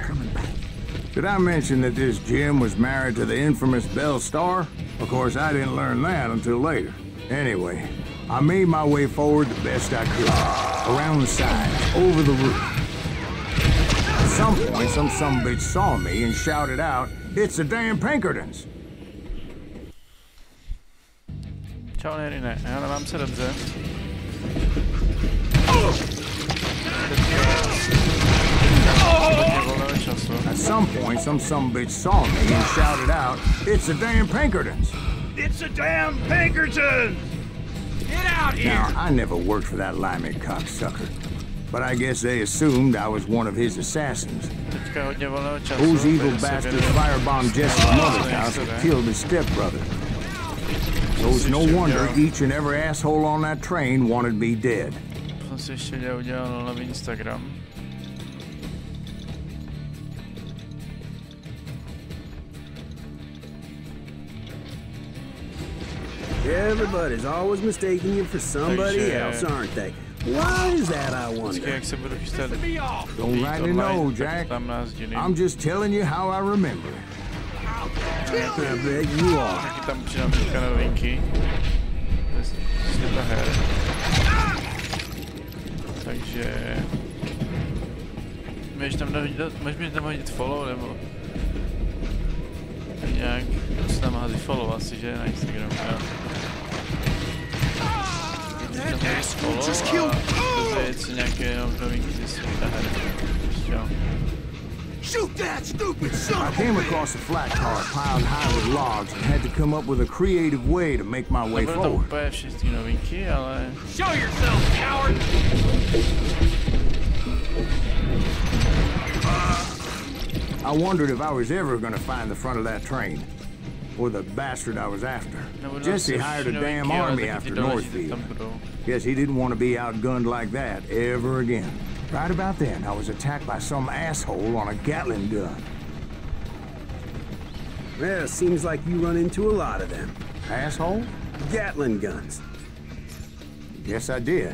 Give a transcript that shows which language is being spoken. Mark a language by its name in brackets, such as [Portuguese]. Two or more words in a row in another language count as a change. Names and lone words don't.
[English] Did I mention that this Jim was married to the infamous Belle Starr? Of course, I didn't learn that until later. Anyway, I made my way forward the best I could. Around the sides, over the roof. At some point, some sumbitch saw me and shouted out, "It's the damn Pinkertons!" [Czech] Čau, Nerine, já nemám se dobře. [English] At some point, some sumbitch saw me and shouted out, "It's the damn Pinkertons!" It's a damn Pinkerton! Get out here! Now, I never worked for that limey cocksucker, but I guess they assumed I was one of his assassins. [Czech] Teďka hodně volného času. [English] Those evil [Czech] takže se [English] bastards [Czech] věnuju- [English] firebombed Jesse's mother's house and killed his stepbrother. So it's no wonder each and every asshole on that train wanted me dead. [Czech] Jsem si ještě udělal nový Instagram. [English] Everybody's always mistaking you for somebody [Czech] Takže- [English] else, aren't they? Why is that, I [Czech] Vždycky, [English] wonder? [Czech] jak se budu chystat [English] Me off! Don't [Czech] jít [English] rightly [Czech] online, [English] know, [Czech] tak [English] Jack. [Czech] tam nás dělím. [English] I'm just telling you how I remember it. I bet you are. [Czech] Taky tam přidám teďka novinky. Světa her. Takže... Můžeš mi tam hodit follow, nebo... Nějak... Se tam hází follow asi, že? Na Instagramu, jo. Tam hodit follow a dozvědět si nějaké novinky ze světa her. Jo. [English] Shoot that stupid son I came across a flat car piled high with logs and had to come up with a creative way to make my way [Czech] Nebudu tam [English] forward. [Czech] úplně všechny novinky, ale... [English] Show yourself, coward! I wondered if I was ever going to find the front of that train. Or the bastard I was after. [Czech] Nebudu tam [English] Jesse [Czech] si [English] hired a [Czech] všechny [English] damn [Czech] novinky, ale [English] army [Czech] taky [English] after [Czech] ty důležité [English] Northfield. [Czech] tam budou. [English] Guess he didn't want to be outgunned like that ever again. Right about then, I was attacked by some asshole on a Gatling gun. Well, it seems like you run into a lot of them. Asshole? Gatling guns. Yes, I did.